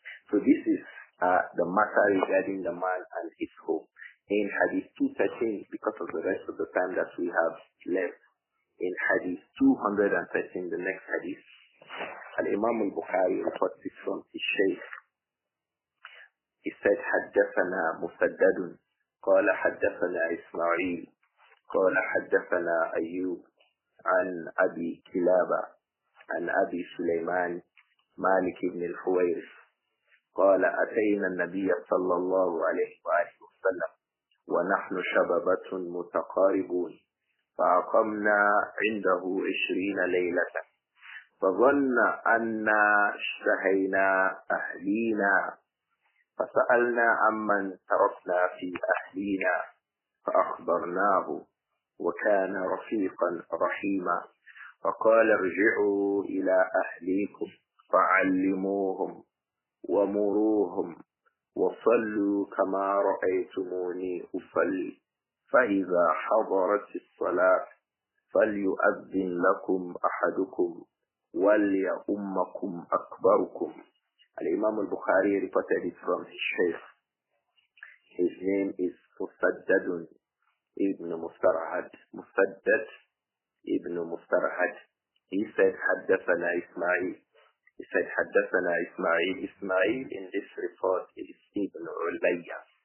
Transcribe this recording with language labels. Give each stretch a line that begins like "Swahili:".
English: So this is the matter regarding the man and his home. In Hadith 213, because of the rest of the time that we have left, in Hadith 213, the next Hadith, Al-Imām Al-Bukhāri reports it from his Shaykh. He said,
Arabic: حدثنا مسدد قال حدثنا إسماعيل قال حدثنا أيوب عن أبي كلابة عن أبي سليمان مالك بن الحويرث قال أتينا النبي صلى الله عليه وآله وسلم ونحن شبابة متقاربون فأقمنا عنده 20 ليلة فظن أننا اشتهينا أهلينا فسألنا عمن تركنا في أهلينا فأخبرناه وكان رفيقا رحيما فقال ارجعوا إلى أهليكم فعلموهم ومروهم وصلوا كما رأيتموني أصلي فإذا حضرت الصلاة فليؤذن لكم أحدكم وليؤمكم أكبركم.
English: Al-Imām Al-Bukhāri reported it from his Shaykh. His name is Musaddad ibn Mustarhad. Musaddad ibn Mustarhad. He said, حدثنا Ismā'īl. He said, حدثنا Ismā'īl. Ismā'īl in this report is Ibn Ulayya.